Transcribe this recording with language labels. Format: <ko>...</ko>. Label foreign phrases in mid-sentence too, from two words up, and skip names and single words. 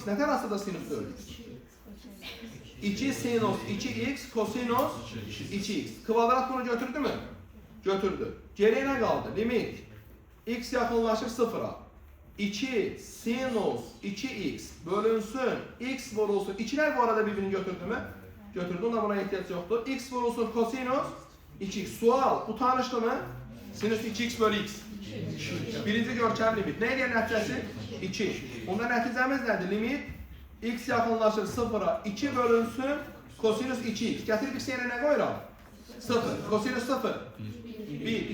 <az>Nə tərəfdə sinus 4x? 2 sinus 2x kosinus 2x. Kvadrat bunu götürdü mü? Götürdü. Geriyə nə qaldı? Limit x yaxınlaşır 0-a 2 sinus 2x bölünsün x vurulsun.</az> <tr>2'ler bu arada birbirini götürdü mü? Götürdü. Ona buna ihtiyaç yoktu.</tr> <az>X vurulsun kosinus 2x. Sual. Bu tanıştı mı? Sinüs 2x bölü x. Birinci görkəm limit. Nə edir nəticəsi? 2. Onda nəticəmiz nədir? Limit x yaxınlaşır 0-a 2 bölünsün kosinüs 2x. Gətirib x yerine nə qoyuram? 0. Kosinüs 0. 1.</az>